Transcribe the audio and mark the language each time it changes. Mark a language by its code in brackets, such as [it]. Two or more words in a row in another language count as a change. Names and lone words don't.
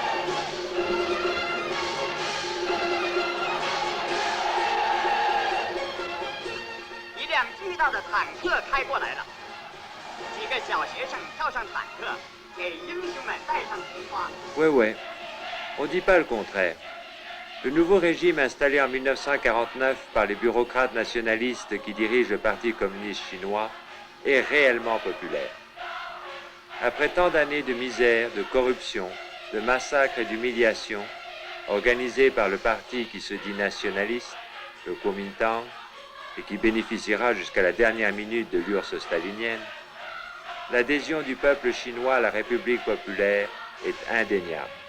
[zh] 一辆巨大的坦克开过来了，几个小学生跳上坦克，给英雄们戴上红花。 [fr] Ouais, ouais. On dit pas le contraire. Le nouveau régime installé en 1949 par les bureaucrates nationalistes qui dirigent le Parti communiste chinois est réellement populaire. Après tant d'années de misère, de corruption, de massacres et d'humiliations, organisés par le parti qui se dit nationaliste, le Kuomintang, et qui bénéficiera jusqu'à la dernière minute de l'URSS stalinienne, l'adhésion du peuple chinois à la République populaire est indéniable.